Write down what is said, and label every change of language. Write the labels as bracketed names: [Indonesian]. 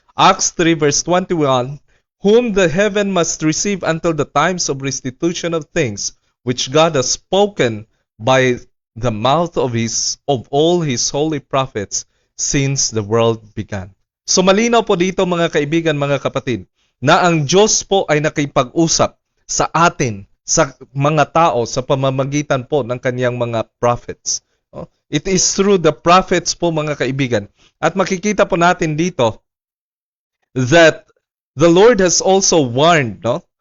[English] Acts 3 verse 21, whom the heaven must receive until the times of restitution of things, which God has spoken by the mouth of all His holy prophets since the world began. [Filipino] So malinaw po dito, mga kaibigan, mga kapatid, na ang Diyos po ay nakipag-usap sa atin, sa mga tao, sa pamamagitan po ng kanyang mga prophets. [English] It is through the prophets [Filipino] po, mga kaibigan. At makikita po natin dito [English] that the Lord has also warned, no?